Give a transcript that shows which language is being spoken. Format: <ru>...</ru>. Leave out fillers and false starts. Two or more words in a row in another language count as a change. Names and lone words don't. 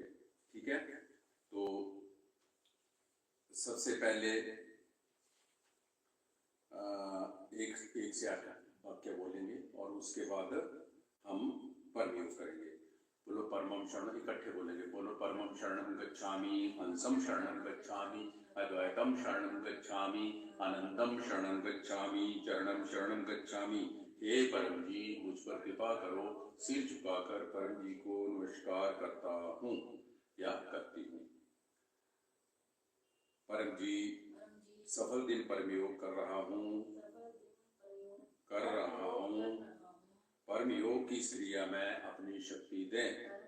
<hi>ठीक है, तो सबसे पहले एक से 8 वाक्य बोलेंगे और उसके बाद हम परम योग करेंगे। बोलो</hi> <sa>परमम शरणम,</sa> <hi>इकट्ठे बोलेंगे।</hi> <sa>बोलो परमम शरणम गच्छामि, हंसम शरणम गच्छामि, अद्वैतम शरणम गच्छामि, अनंतम शरणम गच्छामि, चरणम शरणम गच्छामि।</sa> <hi>हे परम जी मुझ पर कृपा करो, सिर झुकाकर परम जी को नमस्कार करता हूँ या करती हूँ। परम जी सफल दिन परम योग कर रहा हूँ। परम योग की इस क्रिया में अपनी शक्ति दें,</hi>